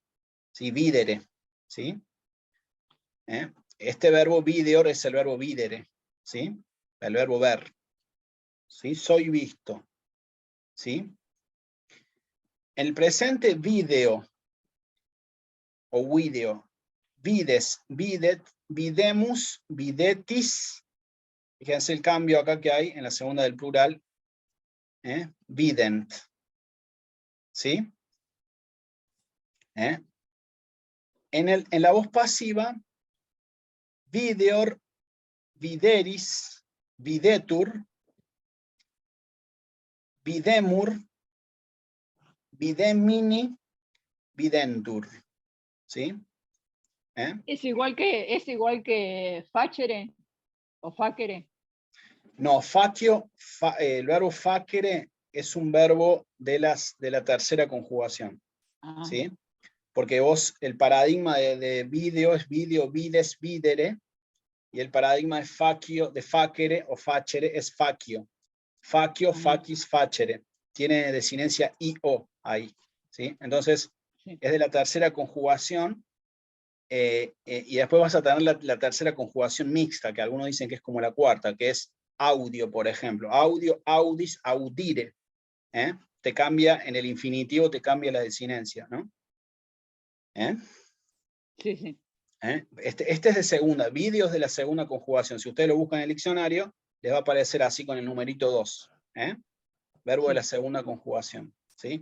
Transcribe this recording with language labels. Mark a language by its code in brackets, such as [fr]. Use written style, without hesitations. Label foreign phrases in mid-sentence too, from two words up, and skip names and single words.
[es] ¿Sí? Videre, ¿sí? Este verbo videor es el verbo videre, ¿sí? El verbo ver, ¿sí? Soy visto, ¿sí? El presente video, o video, [la] vides, videt, videmus, videtis. [es] Fíjense el cambio acá que hay en la segunda del plural, vident, ¿sí? En la voz pasiva, [la] videor, videris, videtur, videmur, videmini, videntur, [es] ¿sí? Es igual que facere o facere. No, facio, el verbo facere es un verbo de la tercera conjugación, ¿sí? Porque vos, el paradigma de video es [la] video, vides, videre, [es] y el paradigma de facio, de facere o facere es facio. [la] Facio, facis, facere. [es] Tiene desinencia IO ahí, ¿sí? Entonces, es de la tercera conjugación, y después vas a tener la tercera conjugación mixta, que algunos dicen que es como la cuarta, que es audio, por ejemplo. Audio, [la] audis, audire. [es] Te cambia, en el infinitivo te cambia la desinencia, ¿no? Sí, sí. Este es de segunda, vídeos de la segunda conjugación. Si ustedes lo buscan en el diccionario, les va a aparecer así con el numerito 2. Verbo de la segunda conjugación, ¿sí?